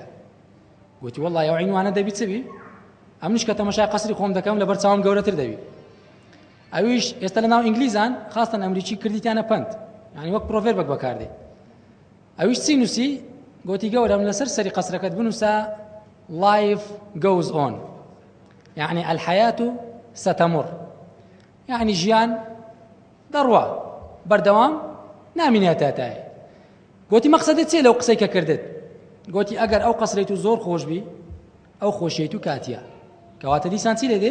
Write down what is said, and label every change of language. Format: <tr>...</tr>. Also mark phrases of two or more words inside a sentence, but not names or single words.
<ckb>گوتی وەڵڵای ئەو عنوانە دەبی چ بی؟ ئەمنیش کە تەماشای قەسری خۆم دەکەم لەبەر چاوم گەورەتر دەبی. ئەویش ئێستا لە ناو ئینگلیزان خاستن ئەمریکی کردیتیانە پند، یعنی وەک پرۆڤێربێک بەکاردێ. ئەویش چی نووسی؟ گوتی گەورم لەسەر سەری قەسرەکەت بنووسە</ckb> <en>life goes on،</en> <ckb>یعنی</ckb> <ar>الحياة ستمر،</ar> <ckb>یعنی ژیان دەڕوا بەردەوام نامینێتە تایە. گوتی مەقسەدت چێ لەو قسەی کە کردت؟ گوتی ئەگەر ئەو قەسرەی تو زۆر خۆش بی ئەو خۆشیەی تو کاتیە، کەواتە دیسان چی لێ دێ؟</ckb>